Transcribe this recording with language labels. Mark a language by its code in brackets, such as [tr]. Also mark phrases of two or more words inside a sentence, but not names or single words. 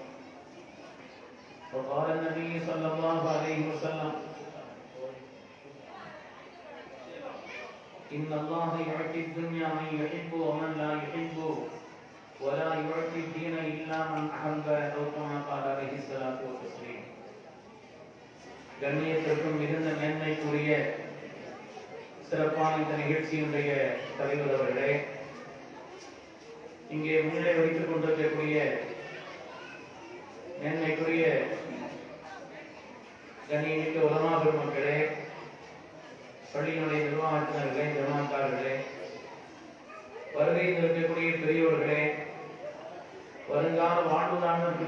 [ar] وقال النبي صلى الله عليه وسلم إن الله يعطي الدنيا من يحب ومن لا يحب ولا يعطي الدين إلا من أحب أو كما قال عليه الصلاة والتسليم [ta] கண்ணியத்திற்கும் மிகுந்த மேன்மைக்குரிய சிறப்பான இந்த நிகழ்ச்சியினுடைய தலைவர் அவர்களே, இங்கே முன்னிலை வைத்துக் கொண்டிருக்கக்கூடிய மேன்மைக்குரிய கண்ணியமிக்க உலமா பெருமக்களே, பள்ளியினுடைய நிர்வாகத்தினர்களே, ஜமாத்தார்களே, வருகையில் இருக்கக்கூடிய பெரியோர்களே, வருங்கால வாழ்வுதானத்திற்கு